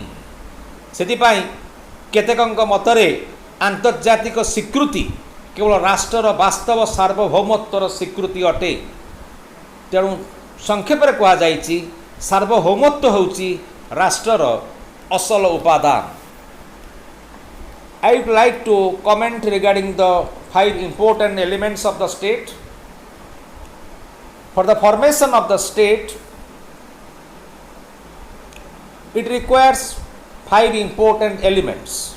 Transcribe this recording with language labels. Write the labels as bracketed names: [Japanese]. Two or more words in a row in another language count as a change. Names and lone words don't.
[Odia] ସେଥିପାଇଁ କେତେକଙ୍କ ମତରେ ଆନ୍ତର୍ଜାତିକ ସ୍ୱୀକୃତି କେବଳ ରାଷ୍ଟ୍ରର ବାସ୍ତବ ସାର୍ବଭୌମତ୍ୱର ସ୍ୱୀକୃତି ଅଟେ. ତେଣୁ ସଂକ୍ଷେପରେ କୁହାଯାଇଛି ସାର୍ବଭୌମତ୍ୱ ହେଉଛି ରାଷ୍ଟ୍ରର ଅସଲ ଉପାଦାନ. [English] I would like to comment regarding the 5 important elements of the state. For the formation of the state, it requires 5 important elements.